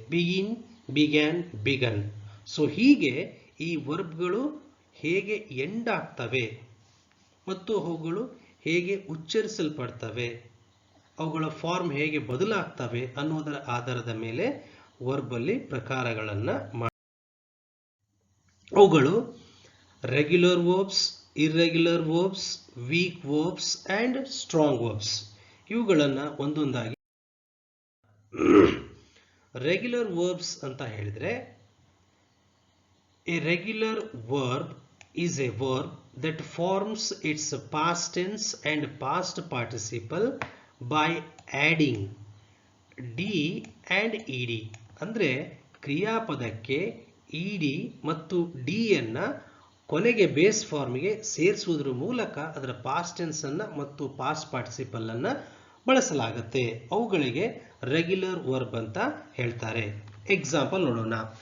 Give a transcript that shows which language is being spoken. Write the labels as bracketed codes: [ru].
[kn] Begin, began, begun. So ಹೀಗೆ ಈ ವರ್ಬ್ಗಳು ಹೇಗೆ ಎಂಡ್ ಆಗ್ತವೆ ಮತ್ತು ಅವುಗಳು ಹೇಗೆ ಉಚ್ಚರಿಸಲ್ಪಡ್ತವೆ, ಅವುಗಳ ಫಾರ್ಮ್ ಹೇಗೆ ಬದಲಾಗ್ತವೆ ಅನ್ನೋದರ ಆಧಾರದ ಮೇಲೆ ವರ್ಬ್ ಅಲ್ಲಿ ಪ್ರಕಾರಗಳನ್ನ ಅವುಗಳು regular verbs, irregular verbs, weak verbs and strong verbs. ಇವುಗಳನ್ನ ಒಂದೊಂದಾಗಿ. ರೆಗ್ಯುಲರ್ ವರ್ಬ್ಸ್ ಅಂತ ಹೇಳಿದ್ರೆ, [en] A regular verb is a verb that forms its past tense and past participle by adding d and ed. [kn] ಅಂದ್ರೆ ಕ್ರಿಯಾಪದಕ್ಕೆ ed ಮತ್ತು d ಅನ್ನ ಕೊನೆಗೆ base ಫಾರ್ಮ್ಗೆ ಸೇರಿಸುವುದರ ಮೂಲಕ ಅದರ ಪಾಸ್ಟ್ ಟೆನ್ಸ್ ಅನ್ನ ಮತ್ತು ಪಾಸ್ಟ್ ಪಾರ್ಟಿಸಿಪಲ್ ಅನ್ನ ಬಳಸಲಾಗುತ್ತೆ. ಅವುಗಳಿಗೆ ರೆಗ್ಯುಲರ್ ವರ್ಬ್ ಅಂತ ಹೇಳ್ತಾರೆ. ಎಕ್ಸಾಂಪಲ್ ನೋಡೋಣ.